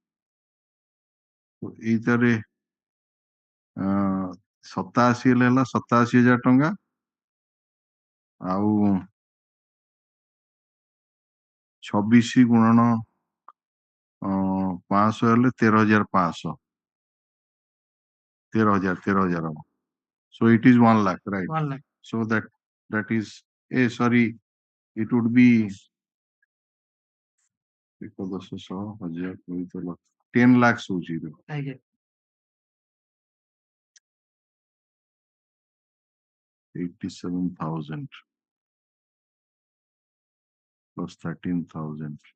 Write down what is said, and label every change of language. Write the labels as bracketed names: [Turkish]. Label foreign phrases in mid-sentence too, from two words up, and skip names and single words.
[Odia] ଏଇଟାରେ 87 ହେଲେ ହେଲା 87,000 ଟଙ୍କା, ଆଉ 26 ଗୁଣନ 500 ହେଲେ 13,500. 13,000 ହବ. [English] So it is 1 lakh, right? 1 lakh. So that is, sorry, it would be 10 lakhs ହଉଛି. 87,000 plus 13,000.